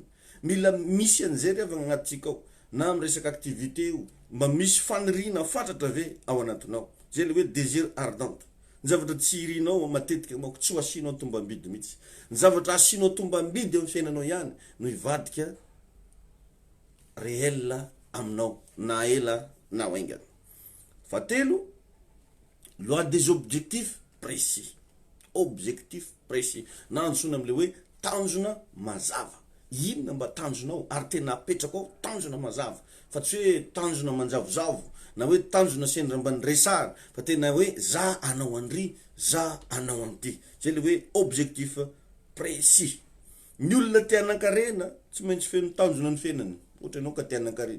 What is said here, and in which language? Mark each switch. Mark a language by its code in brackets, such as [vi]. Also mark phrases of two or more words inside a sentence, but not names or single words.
[mg] Mila misy an'izay riavagna agnatintsika ao, na amin'ny resaka activité io, mba misy fanirina fatratra ve ao anatinao. Zay le hoe [fr] désir ardent. [mg] Ny zavatra tsy irinao matetika mako tsy ho asianao tombambidy mihitsy. Ny zavatra asianao tombambidy amin'ny fiainanao ihany no ivadika réel aminao, na ela na aingana. Fahatelo, [fr] loi des objectifs précis. Objectif précis. [mg] Na antsoina am'le hoe tanjona mazava. Inona mba tanjonao ary tena apetraka ao tanjona mazava, fa tsy hoe tanjona manjavozavo na hoe tanjona sendra mba niresary, fa tena hoe za anao an'ry, za anao an'ity. Zay le hoe [fr] objectif précis. [mg] Ny olona te hanan-karena tsy maintsy feno tanjona ny fiainany, ohatra ianao ka te hanan-karena.